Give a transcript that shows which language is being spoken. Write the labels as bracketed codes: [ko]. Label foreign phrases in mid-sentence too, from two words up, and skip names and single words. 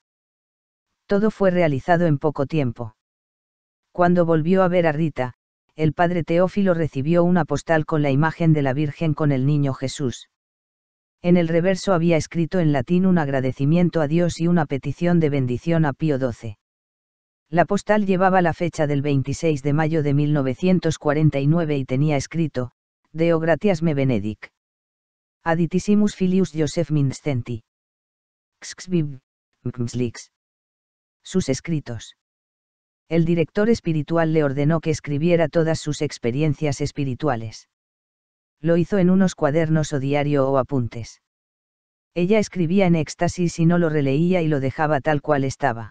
[es] Todo fue realizado en poco tiempo. Cuando volvió a ver a Rita, el padre Teófilo recibió una postal con la imagen de la Virgen con el niño Jesús. En el reverso había escrito en latín un agradecimiento a Dios y una petición de bendición a Pío XII. La postal llevaba la fecha del 26 de mayo de 1949 y tenía escrito: [la] Deo gratias me benedic. Aditissimus filius Joseph Mindszenty. Xxviv, Mxlix. [es] Sus escritos. El director espiritual le ordenó que escribiera todas sus experiencias espirituales. Lo hizo en unos cuadernos o diario o apuntes. Ella escribía en éxtasis y no lo releía y lo dejaba tal cual estaba.